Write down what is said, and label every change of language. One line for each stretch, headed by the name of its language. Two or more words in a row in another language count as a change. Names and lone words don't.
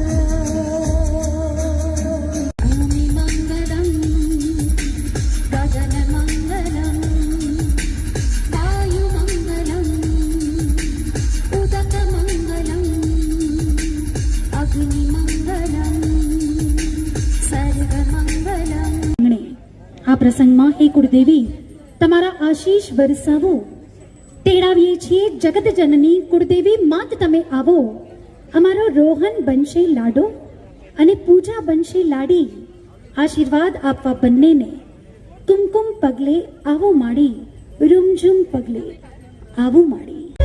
Sanskrit: भूमि मंगलम गगन मंगलम वायु मंगलम उदक मंगलम अग्नि मंगलम सर्व मंगलम.
Gujarati: આ પ્રસંગમાં હે કુળદેવી તમારા આશીષ વરસાવો. તેડાવીએ છીએ જગત જનની કુળદેવી માત તમે આવો. અમારો રોહન બનશે લાડો અને પૂજા બનશે લાડી. આશીર્વાદ આપવા બંનેને કુમકુમ પગલે આવો માડી, રૂમઝુમ પગલે આવો માડી.